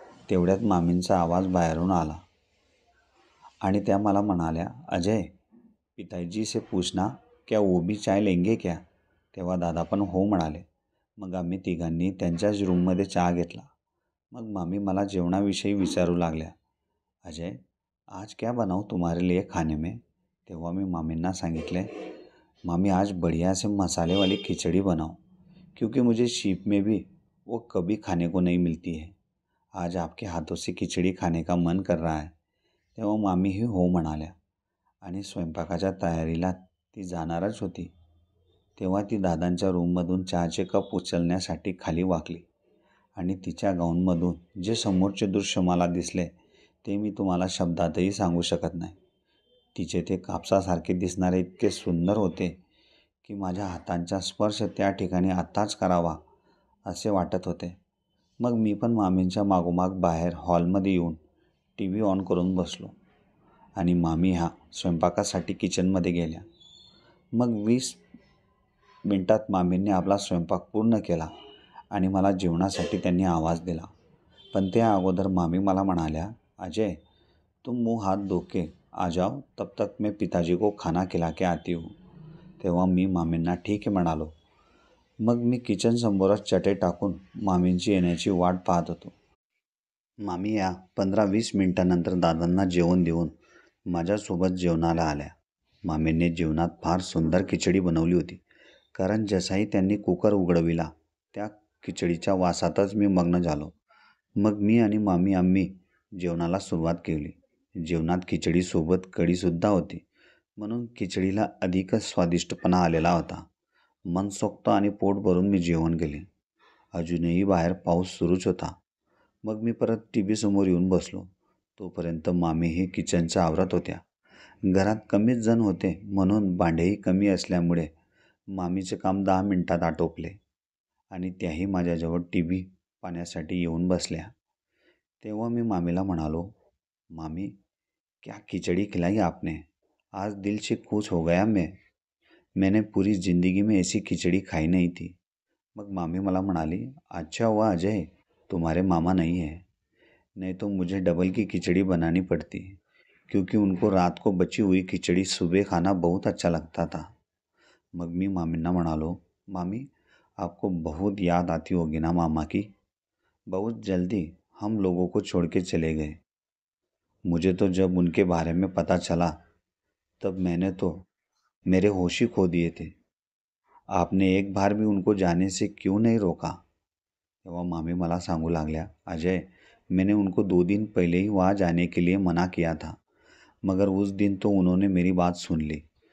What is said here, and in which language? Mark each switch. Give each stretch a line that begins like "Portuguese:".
Marathi: तेवढ्यात मामींचा आवाज बाहेरून आला आणि त्या मला म्हणाल्या, अजय,
Hindi: पिताजी से पूछना क्या वो भी चाय लेंगे क्या?
Marathi: तेव्हा दादा पण हो म्हणाले. मग आम्ही तिघांनी त्यांच्याच रूममध्ये चहा घेतला. मग मामी मला जेवणाविषयी विचारू लागल्या.
Hindi: अजय, आज क्या बनाऊं तुम्हारे लिए खाने में?
Marathi: तेव्हा मी मामींना सांगितले,
Hindi: मामी आज बढ़िया से मसाले वाली खिचड़ी बनाओ क्योंकि मुझे शिप में भी वो कभी खाने को नहीं मिलती है. आज आपके हाथों से खिचड़ी खाने का मन कर रहा है.
Marathi: तेव्हा मामीही हो म्हणाल्या आणि स्वयंपाकाच्या तयारीला ती जाणारच होती. तेव्हा ती दादांच्या रूममधून चहाचे कप उचलण्यासाठी खाली वाकली आणि तिच्या गाऊनमधून जे समोरचे दृश्य मला दिसले ते मी तुम्हाला शब्दातही सांगू शकत नाही. तिचे ते कापसासारखे दिसणारे इतके सुंदर होते की माझ्या हातांचा स्पर्श त्या ठिकाणी आत्ताच करावा असे वाटत होते. मग मी पण मामींच्या मागोमाग बाहेर हॉलमध्ये येऊन TV ऑन करून बसलो आणि मामी ह्या स्वयंपाकासाठी किचनमध्ये गेल्या. मग 20 मिनिटात मामींनी आपला स्वयंपाक पूर्ण केला आणि मला जेवणासाठी त्यांनी आवाज दिला. पण त्या अगोदर मामी मला म्हणाल्या,
Hindi: अजय, तुम मुंह हाथ धो के आ जाओ, तब तक मैं पिताजी को खाना खिला के आती हूँ.
Marathi: तेव्हा मी मामींना ठीक आहे म्हणालो. मग मी किचनसमोरच चटई टाकून मामींची येण्याची वाट पाहत होतो. मामी या 15-20 मिनिटांनंतर दादांना जेवण देऊन माझ्यासोबत जेवणाला आल्या. मामींनी जेवणात फार सुंदर खिचडी बनवली होती. कारण जसाही त्यांनी कुकर उघडविला त्या खिचडीच्या वासातच मी मग्न झालो. मग मी आणि मामी आम्ही जेवणाला सुरुवात केली. जेवणात खिचडीसोबत कढीसुद्धा होती म्हणून खिचडीला अधिकच स्वादिष्टपणा आलेला होता. मनसोक्त आणि पोट भरून मी जेवण केले. अजूनही बाहेर पाऊस सुरूच होता. मग मी परत TV समोर येऊन बसलो. तोपर्यंत मामीही किचनचं आवरत होत्या. घरात कमीच जण होते म्हणून भांडेही कमी असल्यामुळे मामीचे काम 10 मिनिटात आटोपले आणि त्याही माझ्याजवळ TV पाहण्यासाठी येऊन बसल्या. तेव्हा मी मामीला म्हणालो, मामी,
Hindi: क्या खिचड़ी खिलाई आपने? आज दिल से खुश हो गया मैंने पूरी ज़िंदगी में ऐसी खिचड़ी खाई नहीं थी.
Marathi: मग मामी मला म्हणाली,
Hindi: अच्छा हुआ अजय, तुम्हारे मामा नहीं है, नहीं तो मुझे डबल की खिचड़ी बनानी पड़ती क्योंकि उनको रात को बची हुई खिचड़ी सुबह खाना बहुत अच्छा लगता था.
Marathi: मग मी मामींना म्हणालो,
Hindi: मामी, आपको बहुत याद आती होगी ना मामा की? बहुत जल्दी हम लोगों को छोड़ के चले गए. मुझे तो जब उनके बारे में पता चला तब मैंने तो मेरे होश ही खो दिए थे. आपने एक बार भी उनको जाने से क्यों नहीं रोका?
Marathi: तेव्हा मामी मला सांगू लागल्या,
Hindi: अजय, मैंने उनको 2 दिन पहले ही वहाँ जाने के लिए मना किया था, मगर उस दिन तो उन्होंने मेरी बात सुन ली.